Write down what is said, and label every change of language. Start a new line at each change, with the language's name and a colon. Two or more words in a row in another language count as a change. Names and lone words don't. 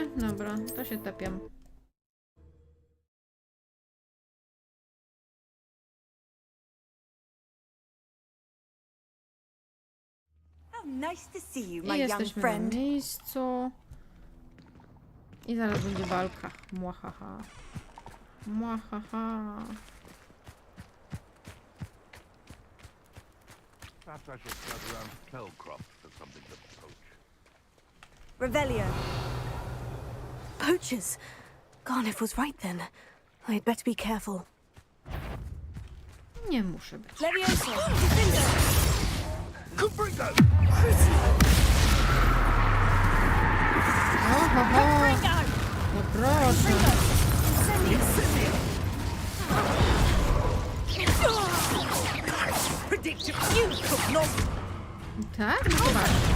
Polish: Dobra, to się tepiam. I jesteśmy na miejscu. I zaraz będzie walka. Mwahaha. Mwahaha.
English: Perhaps I should scout around Feldcroft for something to poach. Revelio. Poachers. Garniff was right then. I'd better be careful.
Polish: Nie muszę być. Levioso. Confringo! Ohoho. No proszę. Tak? No zobacz.